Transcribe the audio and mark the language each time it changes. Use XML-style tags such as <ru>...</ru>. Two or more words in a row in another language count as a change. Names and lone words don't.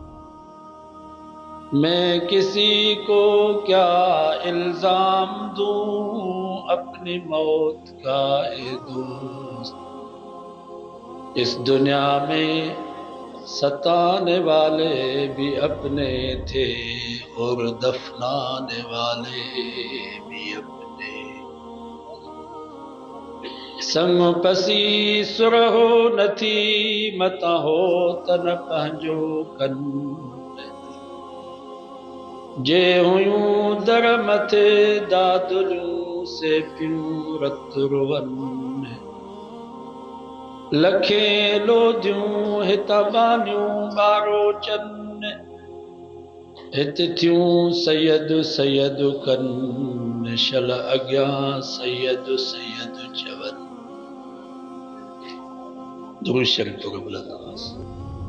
<ur>میں کسی کو کیا الزام دوں اپنی موت کا اے دوست، اس دنیا میں ستانے والے بھی اپنے تھے اور دفنانے والے بھی اپنے۔</ur> <sd>संग पसी सुरहो नथी मता हो तन पंहिंजो कन, जे हुयूं दर मथे दादुलियूं से पियूं रत रुवन, लखें लोधियूं हित बानियूं ॿारो चन, हित थियूं सैयद सैयद कन शल अॻियां सैयद सैयद चवन।</sd> <ur>درود شریف تو قبل نماز۔</ur>